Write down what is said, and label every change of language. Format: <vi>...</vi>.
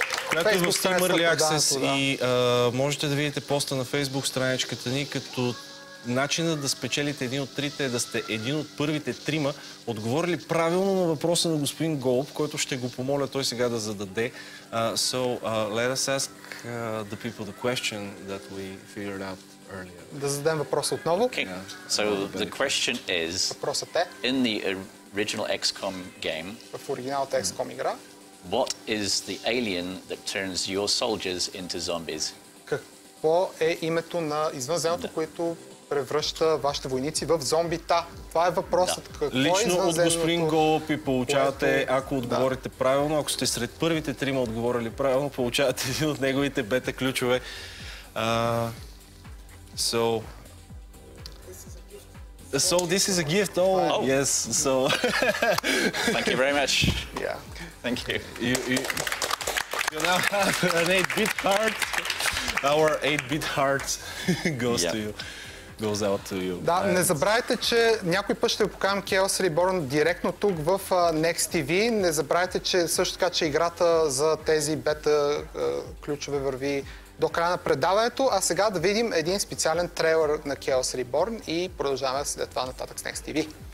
<bg>която е в</bg> <en>Facebook Early Access</en> <bg>страницата, и можете да видите поста на Facebook страничката ни, като начинът да спечелите един от трите е да сте един от първите трима, отговорили правилно на въпроса на господин Голоп, който ще го помоля той сега да зададе.</bg> <en>So, let us ask the people the question that we figured out earlier.</en> <bg>Да зададем въпроса отново.</bg> <en>Okay. So the question is,</en> <bg>Въпросът е,</bg> <en>in the original XCOM game,</en> <bg>в оригиналната XCOM игра,</bg> <en>what is the alien that turns your soldiers into zombies?</en> <bg>какво е името на извънземното, което превръща вашите войници в зомбита? Това е въпросът. Какво е Лично от извънземното, господин Голоп и получавате, което... ако отговорите правилно, ако сте сред първите трима отговорили правилно, получавате един от неговите бета ключове.</bg> <en>So this is a gift. Oh, yes. So Thank you very much. Yeah. Thank you. You now have an 8-bit heart. Our 8-bit heart goes to you. Goes out to you.</en> <bg>Да, не забравяйте, че някой път ще ви покажем Chaos Reborn директно тук в NextTV. Не забравяйте, че също така, че играта за тези бета ключове върви до края на предаването. А сега да видим един специален трейлър на Chaos Reborn и продължаваме след това нататък с NextTV.</bg>